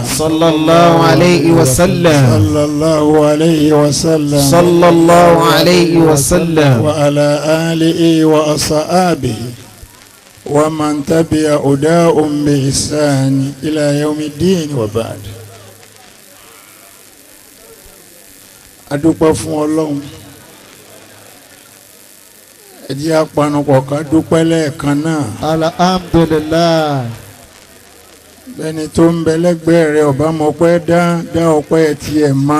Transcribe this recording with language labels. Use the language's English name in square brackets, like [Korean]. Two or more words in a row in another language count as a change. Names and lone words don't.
[Arabic] صلى الله عليه وسلم صلى الله عليه وسلم صلى الله عليه وسلم وعلى آله وأصحابه ومن تبع هداهم بإحسان إلى يوم الدين وبعد. [Yoruba] adúpẹ́ fún Ọlọ́run ẹ jẹ́ apanupọ̀ ká dúpẹ́ lẹ́ẹ̀kan náà. alhamdulillah. bẹ́ẹ̀ni tó ń bẹ lẹ́gbẹ̀ẹ́ rẹ̀ ọba mọ̀pẹ́ dá ọpẹ́ tiẹ̀ mọ́.